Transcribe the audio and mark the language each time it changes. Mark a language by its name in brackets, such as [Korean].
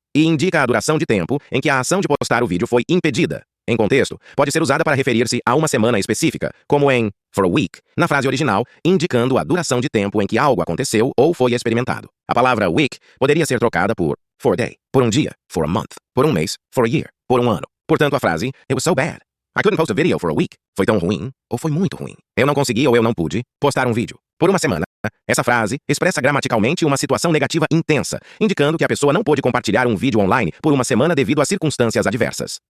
[Portuguese] E indica a duração de tempo em que a ação de postar o vídeo foi impedida. Em contexto, pode ser usada para referir-se a uma semana específica, como em [English] for a week, [Portuguese] na frase original, indicando a duração de tempo em que algo aconteceu ou foi experimentado. A palavra week poderia ser trocada por [English] for a day, [Portuguese] por um dia, [English] for a month, [Portuguese] por um mês, [English] for a year, [Portuguese] por um ano. Portanto, a frase [English] It was so bad. I couldn't post a video for a week. [Portuguese] Foi tão ruim, ou foi muito ruim. Eu não consegui ou eu não pude postar um vídeo. Por uma semana. Essa frase expressa gramaticalmente uma situação negativa intensa, indicando que a pessoa não pôde compartilhar um vídeo online por uma semana devido a circunstâncias adversas.